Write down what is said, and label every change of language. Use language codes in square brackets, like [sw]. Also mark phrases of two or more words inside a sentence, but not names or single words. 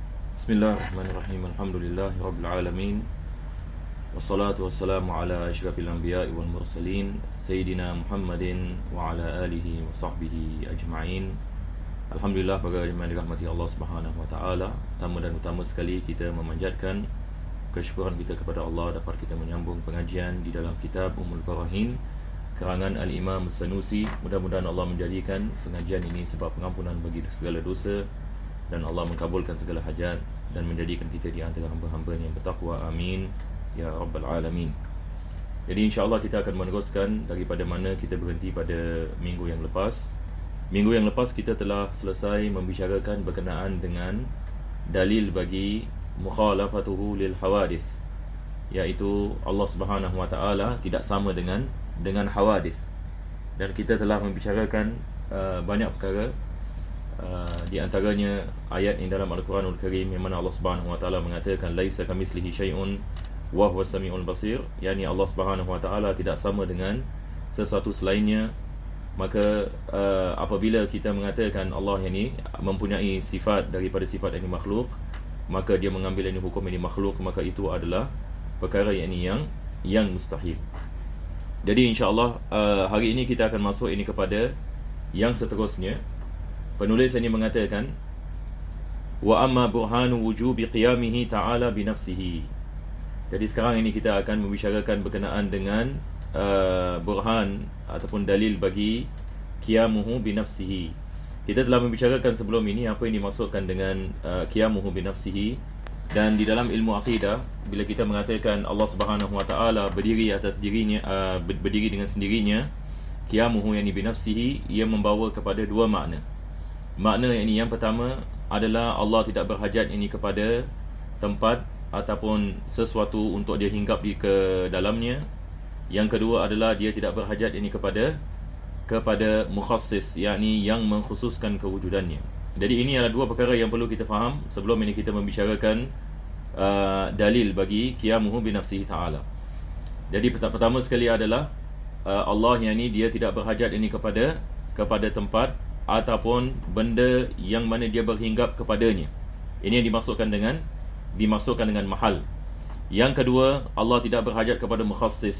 [ar] بسم الله الرحمن الرحيم. الحمد لله رب العالمين. والصلاة والسلام على أشرف الأنبياء والمرسلين سيدنا محمد وعلى آله وصحبه أجمعين. [ms] Alhamdulillah, para jemaah dirahmati [ar] الله سبحانه وتعالى. [ms] Pertama dan utama sekali kita memanjatkan kesyukuran kita kepada Allah dapat kita menyambung pengajian di dalam kitab Ummul Barahin karangan Al-Imam Sanusi. Mudah-mudahan Allah menjadikan pengajian ini sebab pengampunan bagi segala dosa dan Allah mengabulkan segala hajat dan menjadikan kita di antara hamba-hamba yang bertakwa. [ar] آمين يا رب العالمين. [ms] Jadi [ar] إن شاء الله [ms] kita akan meneruskan daripada mana kita berhenti pada minggu yang lepas. Minggu yang lepas kita telah selesai membicarakan berkenaan dengan dalil bagi [ar] مخالفته للحوادث, [ms] iaitu [ar] الله سبحانه وتعالى [ms] tidak sama dengan hawadith. Dan kita telah membicarakan banyak perkara, di antaranya ayat yang dalam [ar] القرآن الكريم [ms] yang mana [ar] الله سبحانه وتعالى [ms] mengatakan [ar] ليس كمثله شيء وهو السميع البصير, [ms] yakni [ar] الله سبحانه وتعالى [ms] tidak sama dengan sesuatu selainnya. Maka apabila kita mengatakan Allah ini mempunyai sifat daripada sifat yang makhluk, maka dia mengambil ini hukum ini makhluk, maka itu adalah perkara yang mustahil. Jadi [ar] إن شاء الله [ms] hari ini kita akan masuk ini kepada yang seterusnya. Penulis ini mengatakan [ar] وأما برهان وجوب قيامه تعالى بنفسه. [ms] Jadi sekarang ini kita akan membicarakan berkenaan dengan burhan ataupun dalil bagi [ar] قيامه بنفسه. [ms] Kita telah membicarakan sebelum ini apa yang dimaksudkan dengan [ar] قيامه بنفسه. [ms] Dan di dalam ilmu akidah, bila kita mengatakan [ar] الله سبحانه وتعالى [ms] berdiri atas dirinya, berdiri dengan sendirinya, [ar] قيامه يعني بنفسه, [ms] ia membawa kepada dua makna. Makna yang pertama adalah Allah tidak berhajat ini kepada tempat ataupun sesuatu untuk dia hinggap di ke dalamnya. Yang kedua adalah dia tidak berhajat ini kepada mukhassis, yakni yang mengkhususkan kewujudannya. Jadi ini adalah dua perkara yang perlu kita faham sebelum ini kita membicarakan dalil bagi [ar] قيامه بنفسه تعالى. [ms] Jadi pertama sekali adalah Allah yang ini dia tidak berhajat ini kepada tempat ataupun benda yang mana dia berhinggap kepadanya. Ini yang dimaksudkan dengan mahal. Yang kedua, Allah tidak berhajat kepada mukhassis.